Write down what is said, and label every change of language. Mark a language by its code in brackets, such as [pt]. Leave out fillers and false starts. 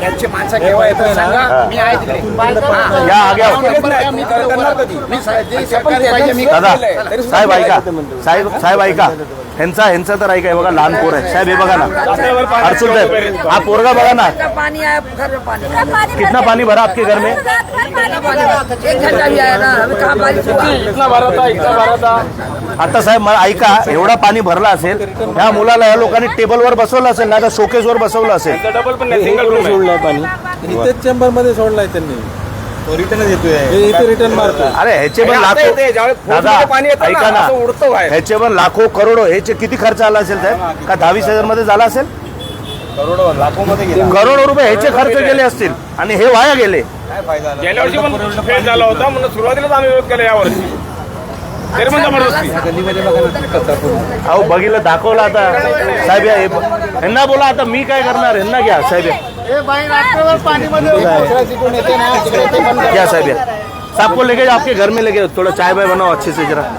[mr] त्यांची माणसं केव्हा येतात सांगा, मी आहे तिकडे. या आग्या मी करणार कधी? मी जे सरकारी पाहिजे मी दादा साहेब ऐका, साहेब ऐका, ह्यांचा तर ऐका. हे बघा लहान पोर आहे साहेब, हे बघा ना अर्जुन साहेब, हा पोरगा बघा ना. [hi] पानी आया घर में पानी कितना पानी भरा आपके घर में? 1 घंटा भी आया ना, हमें कहाँ बारिश हुआ. इतना भरा था. [mr] आता साहेब मला ऐका, एवढा पाणी भरला असेल, ह्या मुलाला या लोकांनी टेबलवर बसवलं असेल, नाही तर शोकेसवर बसवलं असेल. डबल पण नाही, सिंगल रूम आहे. सोडलंय पाणी इथेच चेंबर मध्ये सोडलाय त्यांनी. रिटर्न येतोय. हे इथे रिटर्न मारतो. अरे ह्याचे पण आता लाखो, येते, ज्यावेळेस दादा फोर्समध्ये पाणी येतं ऐका ना, ना, असं उडतं बाहेर. ह्याचे पण लाखो करोडो, ह्याचे किती खर्च आला असेल साहेब? का 10-20 मध्ये झाला असेल? करोडो लाखो मध्ये गेला. करोडो रुपये ह्याचे खर्च गेले असतील आणि हे वाया गेले. गेल्या वर्षी पण फेल झाला होता, म्हणून सुरुवातीलाच आम्ही विरोध केला यावर्षी. तरी पण जबरदस्ती. अहो बघितलं, दाखवलं आता साहेब. ह्यांना बोला आता मी काय करणार, ह्यांना घ्या साहेब, [hi] क्या साहब है? साहब को लेके जाओ, आपके घर में लेके जाओ, थोड़ा चाय वाय बनाओ अच्छे से जरा.